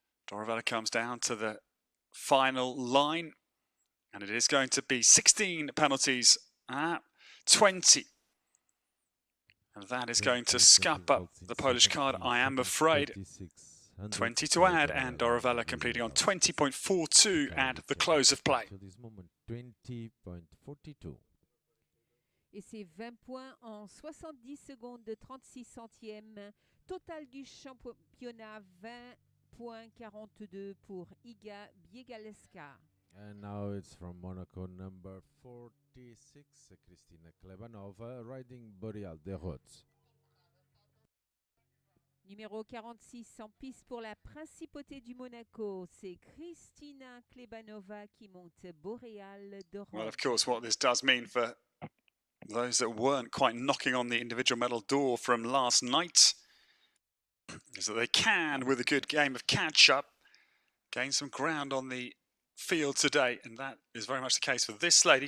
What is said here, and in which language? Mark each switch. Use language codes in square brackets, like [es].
[en] Doravella comes down to the final line, and it is going to be 16 penalties at 20. And that is going to scupper the Polish card, I am afraid. 20 to add, and Doravella completing on 20.42 at the close of play. 20.42. [fr] Et c'est 20 points en 70 secondes de 36 centièmes. Total du championnat 20.42 pour Iga Biegalska. [en] And now it's from Monaco, number 46, Christina Klebanova, riding Boreal de Rhodes. [fr] Numéro 46 en piste pour la principauté du Monaco, c'est Christina Klebanova qui monte Boreal de Rhodes. [en] Well, of course, what this does mean for those that weren't quite knocking on the individual medal door from last night is that they can, with a good game of catch-up, gain some ground on the field today, and that is very much the case for this lady.